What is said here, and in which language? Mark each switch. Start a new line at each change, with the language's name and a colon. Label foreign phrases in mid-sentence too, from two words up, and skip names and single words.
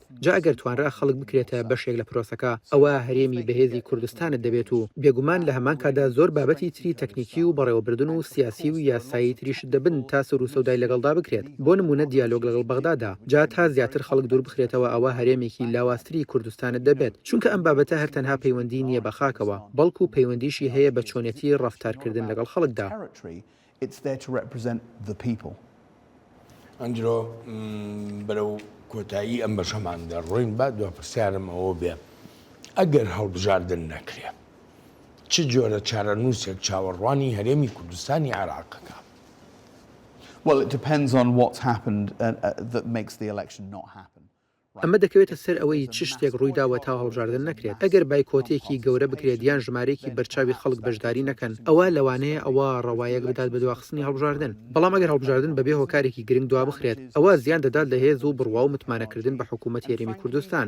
Central Kurdish: جا ئەگەر توانرا خەڵک بکرێتە بەشێک لە پرۆسەکە، ئەوە هەرێمی بەهێزی کوردستانت دەبێت و بێگومان لە هەمان کادا زۆر بابەتی تری تەکنیکی و بەڕێوەبردن و سیاسی و یاسایی تریشت دەبن تا سەر و سەودای لەگەڵدا بکرێت. بۆ نمونە دیالۆگ لەگەڵ بەغدادا، جا تا زیاتر خەڵک دوور بخرێتەوە، ئەوە هەرێمێکی لاواستری کوردستانت دەبێت، چونکە ئەم بابەتە هەر تەنها پەیوەندی نییە بە خاکەوە، بەڵکو پەیوەندیشی هەیە بە چۆنێتی ڕەفتارکردن لەگەڵ خەڵکدا.
English: It's there to represent the people.
Central Kurdish: ئەنجرۆ بەرەو کۆتایی ئەم بەشەمان دەڕۆین با دو پرسیارم ئەوە بێ ئەگەر هەڵبژاردن نەکرێ چ جۆرە چارەنووسێک چاوەڕوانی هەرێمی کوردستانی عێراقەکە؟
English: Well, it depends on what's happened that makes the election not happen.
Central Kurdish: ئەمە دەکەوێتە سەر ئەوەی چ شتێک ڕوویداوە تا هەڵبژاردن نەکرێت. ئەگەر بایکۆتێکی گەورە بکرێت یان ژمارەیەکی بەرچاوی خەڵک بەشداری نەکەن، ئەوە لەوانەیە ئەوە ڕەوایەک بدات بە دواخستنی هەڵبژاردن. بەڵام ئەگەر هەڵبژاردن بەبێ هۆکارێکی گرنگ دوا بخرێت، ئەوە زیان دەدات لە هێز و بڕوا و متمانەکردن بە حکوومەتی هەرێمی کوردستان.